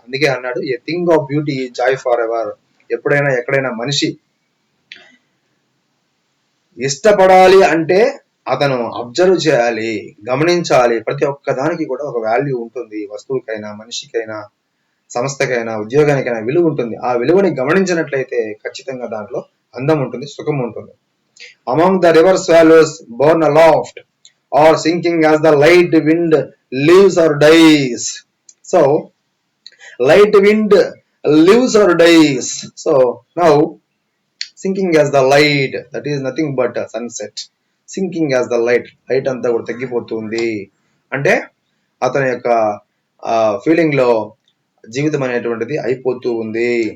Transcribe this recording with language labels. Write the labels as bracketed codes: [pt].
[te] అందుకే అన్నాడు, [en] A thing of beauty joy for ever. [te] ఎప్పుడైనా ఎక్కడైనా మనిషి ఇష్టపడాలి అంటే అతను అబ్జర్వ్ చేయాలి, గమనించాలి. ప్రతి ఒక్క దానికి కూడా ఒక వాల్యూ ఉంటుంది. వస్తువుకైనా, మనిషికైనా, సంస్థకైనా, ఉద్యోగానికైనా విలువ ఉంటుంది. ఆ విలువని గమనించినట్లయితే ఖచ్చితంగా దాంట్లో అందం ఉంటుంది, సుఖం ఉంటుంది. [en] Among the river swallows born aloft or sinking as the light wind lives or dies. So light wind lives or dies. So now sinking as the light, that is nothing but a sunset. Sinking as the light [te] అంతా కూడా తగ్గిపోతుంది అంటే అతని యొక్క feeling లో జీవితం అనేటువంటిది అయిపోతూ ఉంది.